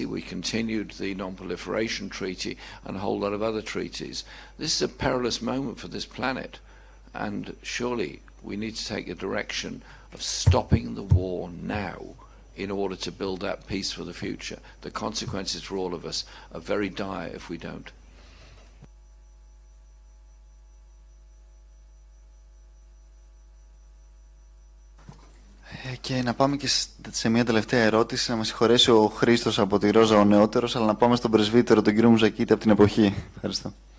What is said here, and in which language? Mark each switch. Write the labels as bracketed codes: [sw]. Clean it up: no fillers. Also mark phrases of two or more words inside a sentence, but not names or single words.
[en] We continued the Non-Proliferation Treaty and a whole lot of other treaties. This is a perilous moment for this planet, and surely we need to take a direction of stopping the war now in order to build that peace for the future. The consequences for all of us are very dire if we don't. [el] Και να πάμε και σε μια τελευταία ερώτηση, να μας συγχωρέσει ο Χρήστος από τη Ρόζα ο νεότερος, αλλά να πάμε στον πρεσβύτερο, τον κύριο Μουζακίτη από την εποχή. Ευχαριστώ.